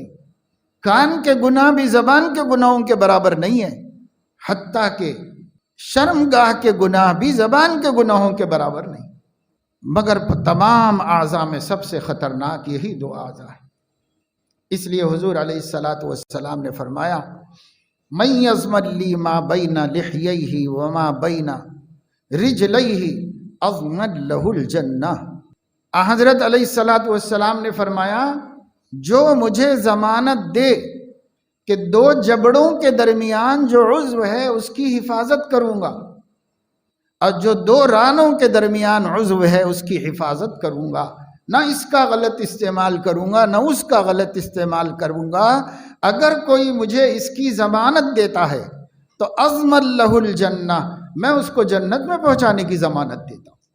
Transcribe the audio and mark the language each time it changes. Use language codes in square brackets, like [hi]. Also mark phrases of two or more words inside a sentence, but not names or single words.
[ur] کان کے گناہ بھی زبان کے گناہوں کے برابر نہیں ہے، حتیٰ کہ شرمگاہ کے گناہ بھی زبان کے گناہوں کے برابر نہیں، مگر تمام اعضاء میں سب سے خطرناک یہی دو اعضاء ہیں۔ اس لیے حضور [ar] علیہ الصلاۃ والسلام [ur] نے فرمایا [ar] من یضمن لی ما بین لحییہ وما بین رجلیہ اضمن لہ الجنہ۔ [ur] حضرت [ar] علیہ الصلاۃ والسلام [ur] نے فرمایا جو مجھے ضمانت دے کہ دو جبڑوں کے درمیان جو عضو ہے اس کی حفاظت کروں گا، اور جو دو رانوں کے درمیان عضو ہے اس کی حفاظت کروں گا، نہ اس کا غلط استعمال کروں گا نہ اس کا غلط استعمال کروں گا، اگر کوئی مجھے اس کی ضمانت دیتا ہے تو [ar] اضمن لہ الجنہ، [ur] میں اس کو جنت میں پہنچانے کی ضمانت دیتا ہوں۔